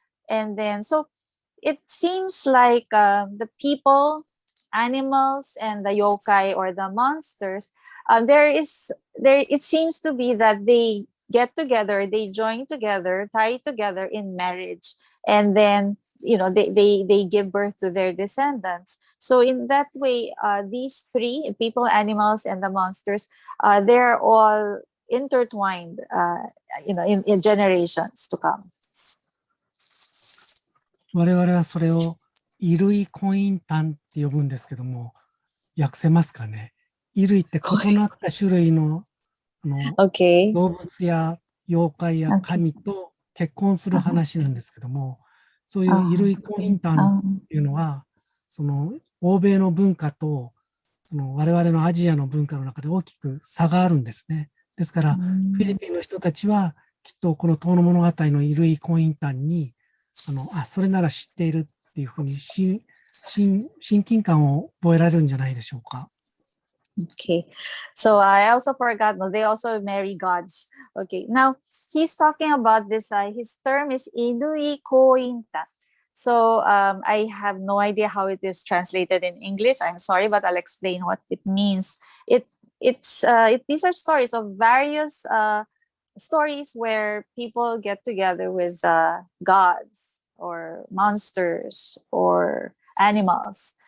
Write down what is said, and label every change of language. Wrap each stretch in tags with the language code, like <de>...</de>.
<en>And then, so it seems like the people, animals, and the yokai or the monsters, it seems to be that they get together, they join together, tie together in marriage, and then they give birth to their descendants. So in that way, these three people, animals, and the monsters, they're all intertwined, in generations to come.</en> <ja>我々はそれを衣類婚姻譚って呼ぶんですけども、訳せますかね。衣類って異なった種類の</ja> <en>Okay.</en> <ja>動物や妖怪や神と結婚する話なんですけども、そういう衣類婚姻譚っていうのは、その欧米の文化とその我々のアジアの文化の中で大きく差があるんですね。ですから、フィリピンの人たちはきっとこの遠野物語の衣類婚姻譚にそれなら知っているっていうふうに親近感を覚えられるんじゃないでしょうか。</ja> <en>Okay, so I also forgot. No, they also marry gods. Okay, now he's talking about this. His term is Inui Kointa. So I have no idea how it is translated in English. I'm sorry, but I'll explain what it means. These are stories of various stories where people get together with gods or monsters or animals.</en>